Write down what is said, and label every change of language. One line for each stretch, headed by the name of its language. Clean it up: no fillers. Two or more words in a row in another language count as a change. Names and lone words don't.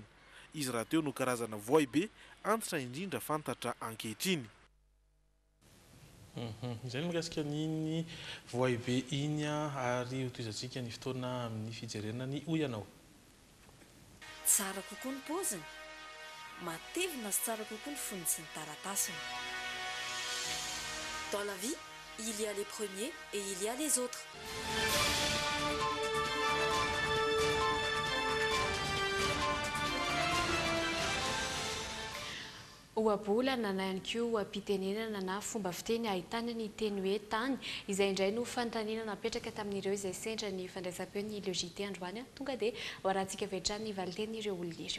Malagasy: Izy raha teo no karazana voay be antitra indrindra fantatra ankehitriny. Izay no mikasika n'iny voay be iny ary hotoizantsika ny fotoana amin'ny fijerena ny hoy ianao. Tsara kokoa ny paoziny, matevina sy tsara kokoa ny foniny sy ny taratasiny.
French: Dans la vie, il y a les premiers et il y a les autres.
Malagasy: Ohabolana na ihany koa ohampitenenana na fomba fiteny ahitana ny teny hoe tany, izay indray no fanontaniana napetraka tamin'ireo izay sendra ny fandraisam-peo ny le Jite androany, tonga dia hoarantsika avy hatrany ny valiten'ireo olona ireo.